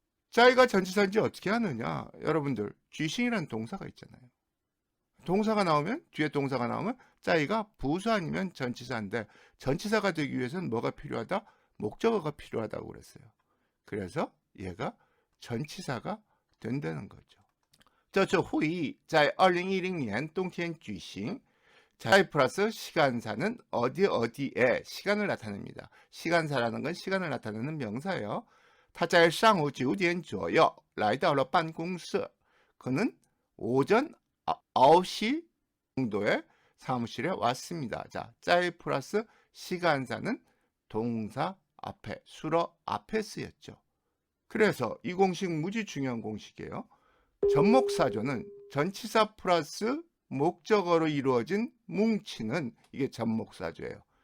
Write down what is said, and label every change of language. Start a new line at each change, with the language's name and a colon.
Korean: 짜이가 전치사인지 어떻게 하느냐? 여러분들 쥐싱이라는 동사가 있잖아요. 동사가 나오면 뒤에 동사가 나오면 짜이가 부사 아니면 전치사인데 전치사가 되기 위해서는 뭐가 필요하다? 목적어가 필요하다고 그랬어요. 그래서 얘가 전치사가 된다는 거죠.
Chinese: 这次会议在2010年冬天举行.
Korean: 짜이 플러스 시간사는 어디에 시간을 나타냅니다. 시간사라는 건 시간을 나타내는 명사예요.
Chinese: 他在上午9点左右来到了办公室.
Korean: 그는 오전 9시 정도에 사무실에 왔습니다. 자, 짜이 플러스 시간사는 동사 앞에, 수로 앞에 쓰였죠. 그래서 이 공식 무지 중요한 공식이에요. 접목사조는 전치사 플러스 목적어로 이루어진 뭉치는 이게 접목사조예요.